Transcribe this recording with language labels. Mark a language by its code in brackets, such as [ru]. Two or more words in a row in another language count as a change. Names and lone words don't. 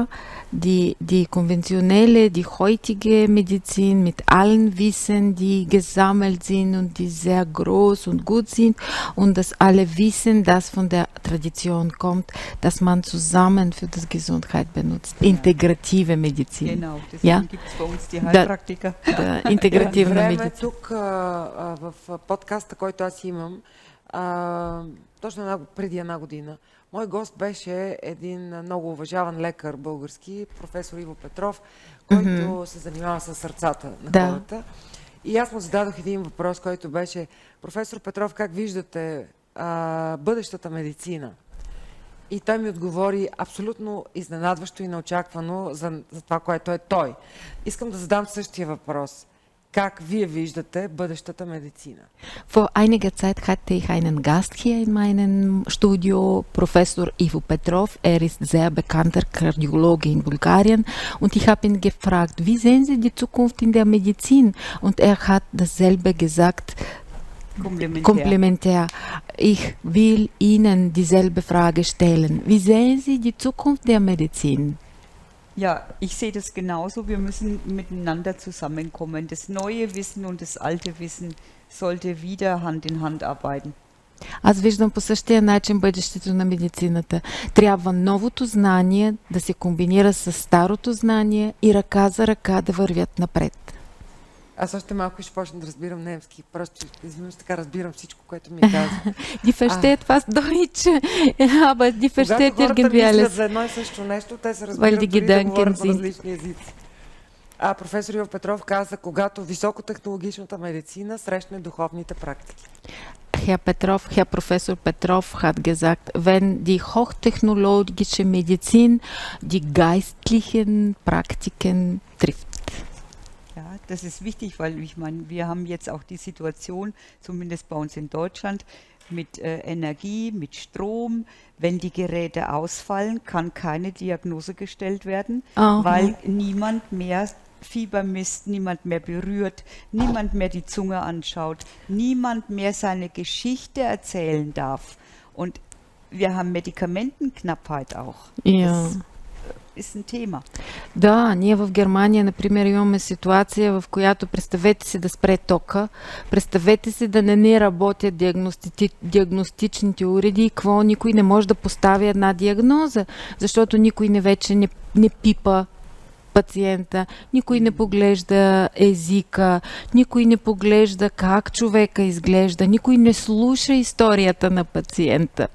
[de] Die konventionelle, die heutige Medizin mit allen Wissen, die gesammelt sind und die sehr groß und gut sind, und das alle Wissen, das von der Tradition kommt, dass man zusammen für das Gesundheit benutzt. Integrative Medizin. Genau, deswegen gibt es bei uns die Heilpraktiker. [bg] Интегративна медицина. Тук в подкаста, който аз имам, точно преди 1 година, Мой гост беше един много уважаван лекар български, професор Иво Петров, който се занимава с сърцата на Да. хората. И аз му зададох един въпрос, който беше: професор Петров, как виждате бъдещата медицина? И той ми отговори абсолютно изненадващо и неочаквано за това, което е той. Искам да задам същия въпрос. Как вие виждате бъдещата медицина? [de] Vor einiger Zeit hatte ich einen Gast hier in meinem Studio, Professor Ivo Petrov. Er ist sehr bekannter Kardiologe in Bulgarien und ich habe ihn gefragt, wie sehen Sie die Zukunft in der Medizin? Und er hat dasselbe gesagt, komplementär. Ich will Ihnen dieselbe Frage stellen. Wie sehen Sie die Zukunft der Medizin? Ja, ich sehe das genauso. Wir müssen miteinander zusammenkommen. Das neue Wissen und das alte Wissen sollte wieder Hand in Hand arbeiten. [bg] Аз виждам по същия начин бъдещето на медицината. Трябва новото знание да се комбинира с старото знание и ръка за ръка да вървят напред. Аз още малко ще почна да разбирам немски. Просто изведнъж така разбирам всичко, което ми казва. [de] Die versteht fast Deutsch, aber die versteht [bg] Когато хората [de] irgendwie [bg] мислят [de] alles. [bg] за едно и също нещо, те се разбират [de] die [bg] дори да [de] Gedanken [bg] говорят по [de] sind- [bg] различни езици. Професор Иво Петров каза, когато високотехнологичната медицина срещне духовните практики. [de] Herr Professor Petrov hat gesagt, wenn die hochtechnologische Medizin die geistlichen Praktiken trifft. Ja, das ist wichtig, weil ich meine, wir haben jetzt auch die Situation, zumindest bei uns in Deutschland, mit Energie, mit Strom. Wenn die Geräte ausfallen, kann keine Diagnose gestellt werden, Aha. weil niemand mehr Fieber misst, niemand mehr berührt, niemand mehr die Zunge anschaut, niemand mehr seine Geschichte erzählen darf. Und wir haben Medikamentenknappheit auch. Ja. Das ist ein Thema. [bg] Да, ние в Германия, например, имаме ситуация, в която представете си да спре тока, представете си да не работят диагностичните уреди и какво, никой не може да постави една диагноза, защото никой вече не пипа пациента, никой не поглежда езика, никой не поглежда как човека изглежда, никой не слуша историята на пациента.